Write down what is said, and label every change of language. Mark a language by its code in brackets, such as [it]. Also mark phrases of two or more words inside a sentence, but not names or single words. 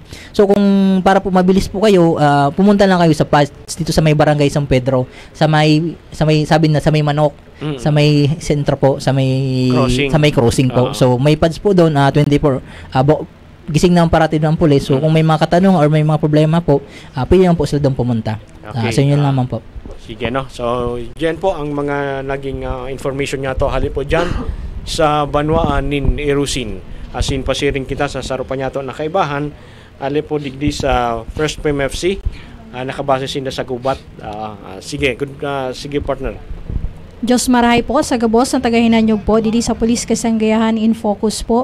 [tl] So kung para po mabilis po kayo, pumunta lang kayo dito sa may barangay San Pedro, sa may Manok, sa may sentro po, sa may crossing po. So may pads po doon, 24 gising na ang parati ng pulis. So kung may mga katanungan or may mga problema po, pwede lang po sila doon pumunta. So yun naman po. [bik] Sige, no. So diyan po ang mga naging information nga to hali po diyan sa Banwaan nin Erosin. Asin pasiring kita sa sarupan niya to na kaibahan, ali po digdi sa First PMFC, nakabase sinda sa gubat. [tl] Sige, sige partner. [bik] Diyos marahay po sa gabos ng tagahinanyog po didi sa Police Kasanggayahan in Focus po.